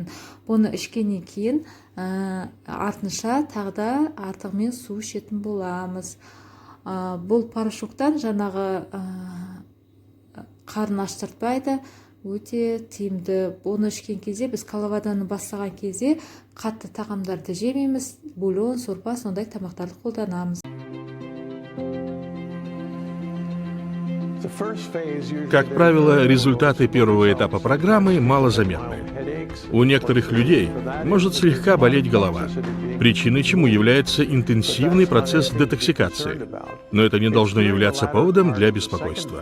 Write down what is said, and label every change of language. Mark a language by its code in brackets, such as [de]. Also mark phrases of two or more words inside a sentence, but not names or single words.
[kk] Бұны ішкеннен кейін артынша тағда артығымен су ішетін боламыз. Бұл порошоктан жаңағы қарын аштыртпайды, өте тиімді. Оны ішкен кезде, біз Calavadаны бастаған кезде қатты тағамдарды жемейміз, бульон, сорпа, сондай тамақтарды қолданамыз. [ru] Как правило, результаты первого этапа программы малозаметны. У некоторых людей может слегка болеть голова, причиной чему является интенсивный процесс детоксикации, но это не должно являться поводом для беспокойства.